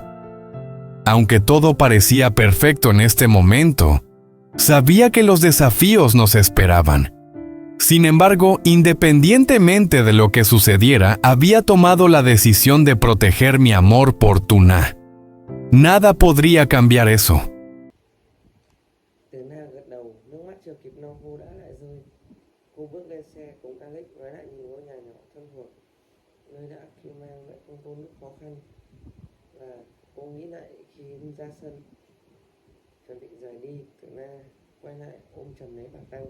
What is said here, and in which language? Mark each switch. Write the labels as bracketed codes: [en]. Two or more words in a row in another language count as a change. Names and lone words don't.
[es] Aunque todo parecía perfecto en este momento, sabía que los desafíos nos esperaban. Sin embargo, independientemente de lo que sucediera, había tomado la decisión de proteger mi amor por Tuna. Nada podría cambiar eso. [vi] Từ na gật đầu, nước mắt chưa kịp lau khô đã lại rơi. Cô bước lên xe cùng Alex và lại nhìn ngôi nhà nhỏ thân thuộc, nơi đã kêu mang lại không cô lúc khó khăn. Và cô nghĩ lại khi đi ra sân, chuẩn bị rời đi, Từ na quay lại ôm chầm lấy bà Tăng.